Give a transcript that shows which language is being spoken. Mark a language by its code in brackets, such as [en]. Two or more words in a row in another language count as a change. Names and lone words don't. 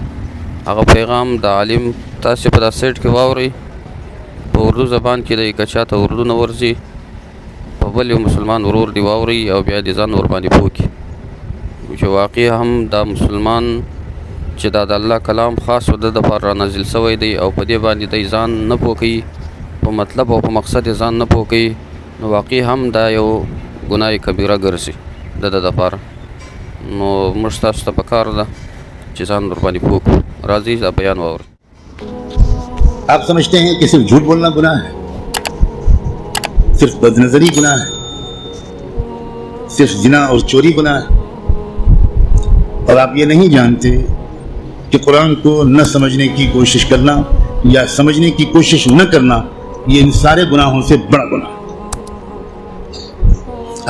[ps] هغه پیغام د عالم تاسې په دا سیټ کې واورئ په اردو زبان کې دی، که چاته اردو نه ورځي په بل یو مسلمان ورور دی واوري او بیا دې ځان ورباندې پوه کړي چې واقع هم دا مسلمان چې دا د الله کلام خاص د دپاره را نازل شوی دی او په دې باندې دی ځان نه پوه کوي، په مطلب او په مقصد یې ځان نه پوه کوي، نو واقع هم دا یو ګناه کبیره ګرځي د ده دپاره. نو موږ تاسو ته پکار ده چې ځان ورباندې پوه کړو. راځئ دا بیان واورئ. [ur] آپ سمجھتے ہیں کہ صرف جھوٹ بولنا گناہ ہے، صرف بدنظری گناہ ہے، صرف زنا اور چوری گناہ ہے، اور آپ یہ نہیں جانتے کہ قرآن کو نہ سمجھنے کی کوشش کرنا یا سمجھنے کی کوشش نہ کرنا یہ ان سارے گناہوں سے بڑا گناہ ہے.